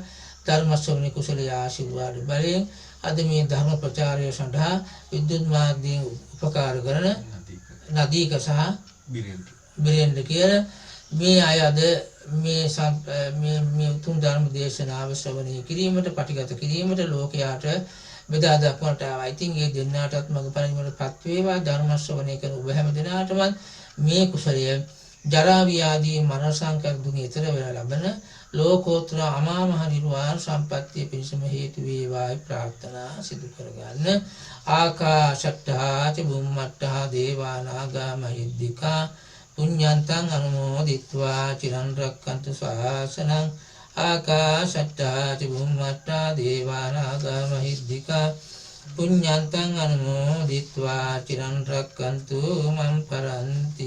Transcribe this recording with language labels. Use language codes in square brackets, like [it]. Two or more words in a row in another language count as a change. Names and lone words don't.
[si] ධර්ම ශ්‍රවණේ කුසලයේ ආශිර්වාද බලයෙන් අද මේ ධර්ම ප්‍රචාරය සඳහා විද්‍යුත් මාධ්‍යයෙන් උපකාර කරන නදීක සහ බිරේන්ද්‍ර කියලා මේ අය අද මේ උතුම් ධර්ම දේශනාව ශ්‍රවණය කිරීමට පටිගත කිරීමට ලෝකයාට බෙදා දක්වන්නට ආවා. ඉතින් මේ දෙන්නාටත් මඟපල නිවනටපත් වේවා. ධර්ම ශ්‍රවණය කරන ඔබ හැම දිනාටම මේ කුසලය ජරා ව්‍යාධි මරණ සංකල්ප දුක ඊතර වෙලා ලබන ලෝකෝත්තර අමා මහ නිර්වාණ සම්පත්තිය පිණිසම හේතු වේවායි ප්‍රාර්ථනා සිදු කරගන්න. [pi] ආකාශට්ටා ච බුම්මට්ටා දේවා නාග මහිද්దికා පුඤ්ඤන්තං අනුමෝදිත්වා චිරන් රැක්කන්තු ශාසනං. ආකාශට්ටා ච බුම්මට්ටා දේවා නාග මහිද්దికා පුඤ්ඤන්තං අනුමෝදිත්වා චිරන් රැක්කන්තු මම් පරන්ති.